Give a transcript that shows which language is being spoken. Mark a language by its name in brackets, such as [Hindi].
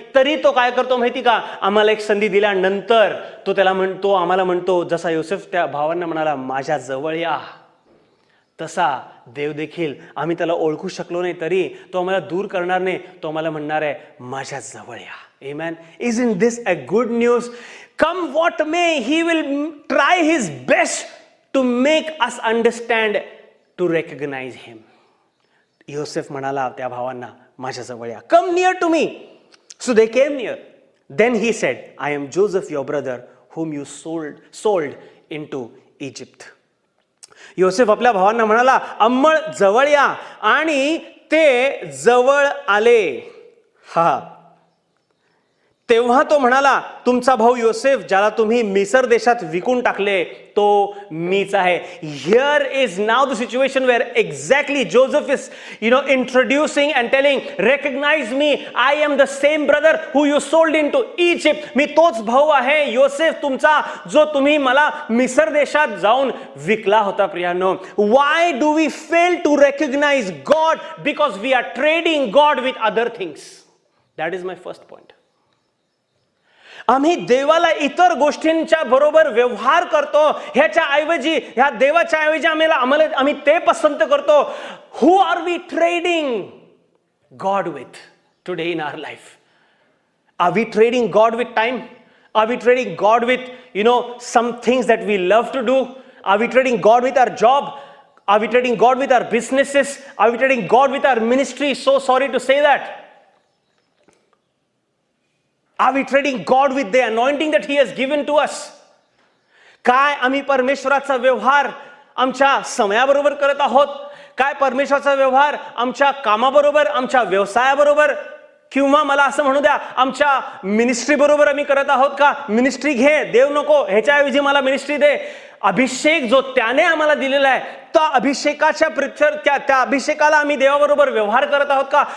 [Marathi] तरी तो काय करतो माहिती का, आम्हाला एक संधी दिल्यानंतर तो आम्हाला म्हणतो, जसा योसेफ त्या भावांना म्हणाला, माझ्या जवळ या. तसा देव देखील आम्ही त्याला ओळखू शकलो नाही तरी तो आम्हाला दूर करणार नाही. तो आम्हाला म्हणणार आहे माझ्या जवळ या. [English] Amen. Isn't this a good news? Come what may, he will try his best to make us understand, to recognize him. [Marathi] योसेफ म्हणाला त्या भावांना माझ्या जवळ या. [English] Come near to me. So they came near. Then he said, I am Joseph your brother whom you sold into Egypt. [Marathi] योसेफ आपल्या भावांना म्हणाला अंमळ जवळ या आणि ते जवळ आले. हा तेव्हा तो म्हणाला तुमचा भाऊ योसेफ ज्याला तुम्ही मिसर देशात विकून टाकले तो मीच आहे. [English] Here is now the situation where exactly Joseph is introducing and telling recognise me, I am the same brother who you sold into Egypt. [Marathi] मी तोच भाऊ आहे योसेफ तुमचा जो तुम्ही मला मिसर देशात जाऊन विकला होता. [English] प्रियानो, why do we fail to recognize God? Because we are trading God with other things. That is my first point. [Marathi] आम्ही देवाला इतर गोष्टींच्या बरोबर व्यवहार करतो. ह्याच्या ऐवजी ह्या देवाच्या ऐवजी आम्ही ते पसंत करतो. [English] Who are we trading God with today in our life? Are we trading God with time? Are we trading God with some things that we love to do? Are we trading God with our job? Are we trading God with our businesses? Are we trading God with our ministry? So sorry to say that. Are we trading God with the anointing that he has given to us? [Marathi] काय आम्ही परमेश्वराचा व्यवहार आमच्या समयाबरोबर करत आहोत? काय परमेश्वराचा व्यवहार आमच्या कामाबरोबर, आमच्या व्यवसायाबरोबर, किंवा मला असं म्हणू द्या आमच्या मिनिस्ट्री बरोबर आम्ही करत आहोत का? मिनिस्ट्री घे, देव नको, ह्याच्याऐवजी मला मिनिस्ट्री दे. अभिषेक जो त्याने आम्हाला दिलेला आहे त्या अभिषेकाच्या त्या अभिषेकाला आम्ही देवाबरोबर व्यवहार करत आहोत का?